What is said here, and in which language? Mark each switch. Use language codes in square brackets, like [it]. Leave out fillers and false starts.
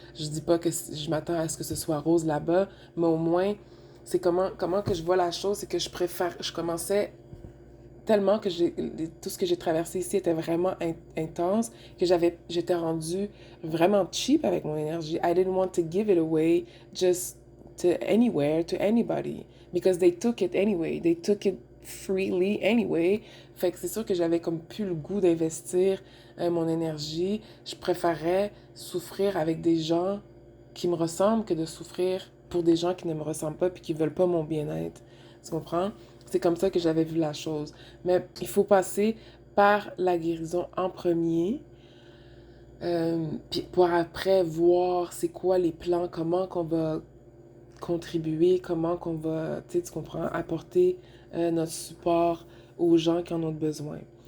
[fr] Je dis pas que je m'attends à ce que ce soit rose là-bas, mais au moins, c'est comment que je vois la chose, c'est que je commençais tellement que tout ce que j'ai traversé ici était vraiment intense que j'étais rendue vraiment cheap avec mon énergie. [en] I didn't want to give it away just to anywhere, to anybody, because they took it anyway. They took it freely anyway. [fr] Fait que c'est sûr que j'avais comme plus le goût d'investir mon énergie. Je préférais souffrir avec des gens qui me ressemblent que de souffrir pour des gens qui ne me ressemblent pas puis qui veulent pas mon bien-être. Tu comprends? C'est comme ça que j'avais vu la chose. Mais il faut passer par la guérison en premier, puis pour après voir c'est quoi les plans, comment qu'on va contribuer, comment qu'on va, tu comprends, apporter notre support aux gens qui en ont besoin.